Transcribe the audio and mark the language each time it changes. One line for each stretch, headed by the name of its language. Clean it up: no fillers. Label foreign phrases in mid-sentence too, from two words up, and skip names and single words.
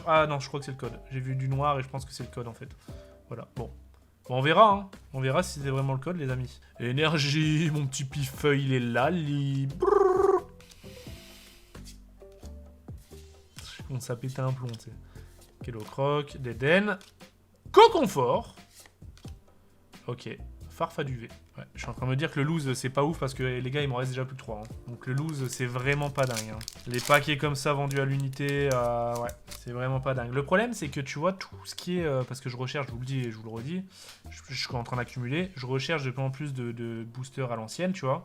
French: Ah non, je crois que c'est le code. J'ai vu du noir et je pense que c'est le code en fait. Voilà, bon. Bon, on verra, hein. On verra si c'est vraiment le code, les amis. Énergie, mon petit pifeuille, il est là, libre. On s'est pété un plomb, tu sais. Kellocroc, Deden. Coconfort. Ok. Farfaduvé. Ouais, je suis en train de me dire que le loose, c'est pas ouf parce que les gars, il m'en reste déjà plus que 3. Hein. Donc le loose, c'est vraiment pas dingue. Hein. Les paquets comme ça vendus à l'unité, ouais, c'est vraiment pas dingue. Le problème, c'est que tu vois, tout ce qui est... parce que je recherche, je vous le dis et je vous le redis, je suis en train d'accumuler, je recherche de plus en plus de boosters à l'ancienne, tu vois.